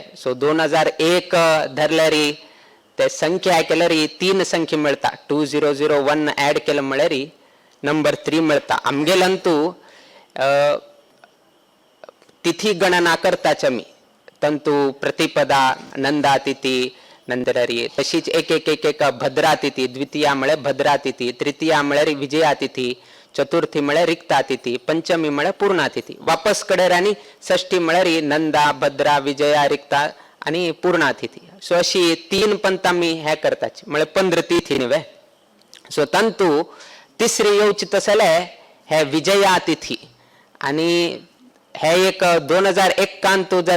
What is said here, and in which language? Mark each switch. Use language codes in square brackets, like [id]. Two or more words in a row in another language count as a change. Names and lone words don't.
[kok] सो 2001 धरल्यार ते संख्या केल्यार 3 संख्या मेळटा. 2001 ऍड केलं म्हळ्यार नंबर 3 मेळटा. आमगेलंतू तिथी गणना करताच आमी तंतू प्रतिपदा नंदा तिथी नंतर तशीच एक एक एक एक भद्रा तिथी द्वितीया म्हळ्यार भद्रा तिथी तृतीया म्हळ्यार विजया तिथी चतुर्थी म्हळ्यार रिक्ता तिथी पंचमी म्हळ्यार पूर्णा तिथी वापस कडेर आनी षष्ठी म्हळ्यार नंदा भद्रा विजया रिक्ता आनी पूर्णा तिथी. सो अशी 3 पंत आमी हे करताच म्हळ्यार 15 तिथी न्हय. सो तंतू तिसरी येवची तसले हे विजया तिथी आणि हे एक 2001 जर